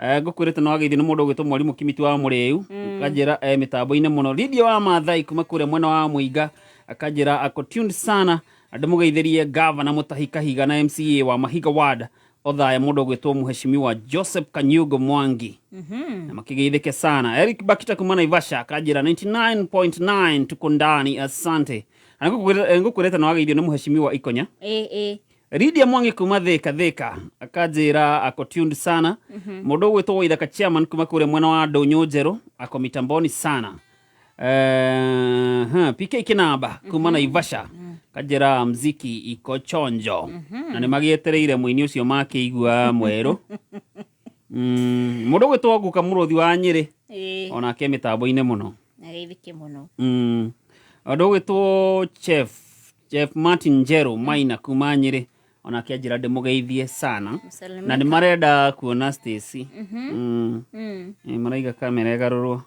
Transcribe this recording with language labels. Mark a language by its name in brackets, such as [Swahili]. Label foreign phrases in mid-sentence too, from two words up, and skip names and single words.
[Kikuyu] ngukwirite no ageithio ni mundu gwitwo mwarimu Kimiti wa Muriu kanjira mitambo-ine muno Lydia wa Mathai kuma kure mwena wa Muiga akanjira [Swahili] ako tuned sana [Kikuyu] ndamugeithirie Governor Mutahi Kahiga na MCA wa Mahiga Ward othaya mundu gwitwo Mheshimiwa Joseph Kanyugo Mwangi na makigeithike sana. Eric Bakita kuma Naivasha akanjira 99.9 [Swahili] tuko ndani asante. [Kikuyu] Ngukwirite no ageithio ni Mheshimiwa Ikonya Lydia Mwangi kuma Thika akanjira [Swahili] ako tuned sana [Kikuyu] mundu gwitwo Waithaka Chairman kuma kure mwena wa Ndonyo Njeru ako mitamboni sana. PK Kinamba kuma Naivasha kanjira [Swahili] mziki iko chonjo [Kikuyu] na ni magietereire muini ucio makĩigua mweru mundu gwitwo Guka Muruthi wa Nyeri ona ke mitambo-ine muno ageithike muno mundu gwitwo Chef Martin Njeru Maina kuma Nyeri ona ke njira ndimugeithie sana na ni marenda kuona Stacy maraiga kamera igarurwo